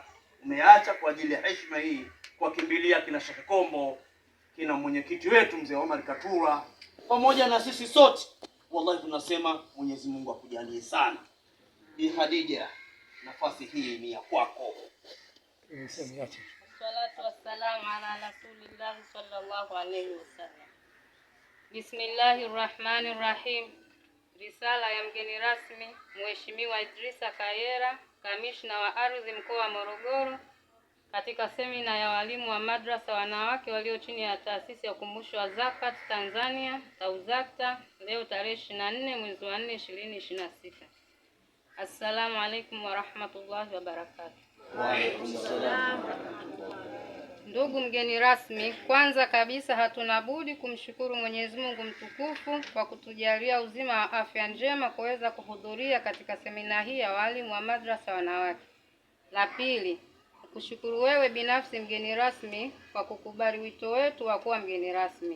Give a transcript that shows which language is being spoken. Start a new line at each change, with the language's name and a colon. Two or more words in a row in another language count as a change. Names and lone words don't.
Swahili: Umeacha kwa ajili ya heshima hii, kwa kimbilia kina Sheikh Kombo, kina mwenyekiti wetu mzee Omar Katura, pamoja na sisi sote. Wallahi tunasema Mwenyezi Mungu akujalie sana. Bi Khadija, nafasi hii ni ya kwako.
Arabic: والصلاة والسلام على رسول الله صلى الله عليه وسلم. بسم الله الرحمن الرحيم.
Swahili: Risala ya mgeni rasmi Mheshimiwa Idrisa Kayera, kamishna wa ardhi mkoa wa Morogoro, katika semina ya walimu wa madrasa wanawake walio chini ya taasisi ya ukumbusho wa Zakat Tanzania TAUZACTA leo tarehe 24 mwezi wa 4 2026.
Arabic: السلام عليكم ورحمة الله وبركاته. وعليكم السلام.
Swahili: Ndugu mgeni rasmi, kwanza kabisa hatuna budi kumshukuru Mwenyezi Mungu mtukufu kwa kutujalia uzima wa afya njema kuweza kuhudhuria katika semina hii ya walimu wa madrasa wanawake. La pili, kushukuru wewe binafsi mgeni rasmi kwa kukubali wito wetu wa kuwa mgeni rasmi.